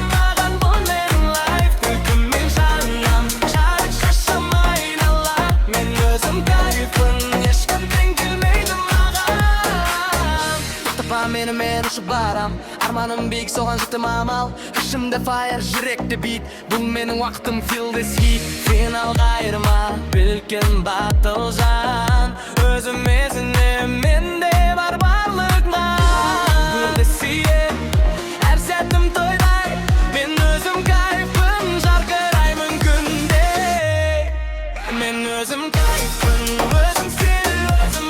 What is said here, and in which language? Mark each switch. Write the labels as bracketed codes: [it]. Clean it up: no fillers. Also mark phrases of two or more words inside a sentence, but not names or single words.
[kk] маған бұл менің лайф Күлкім мен жаным, жарық шашым айнала Мен өзім кайфпын, ешкім тең келмейді маған Тоқтапа мен ұшып барам Арманым биік соған жеттім амал Ішімде fire, жүректе бит Бұл менің уақытым [en] feel this heat [kk] Финалға айырма, білкен батыл жан Өзіме сенем, менде бар барлық нан Бірді сүйем, әр сәтім тойдай Мен өзім кайфпын, жарқыраймын күнде Мен өзім кайфпын, өзім стиль, өзім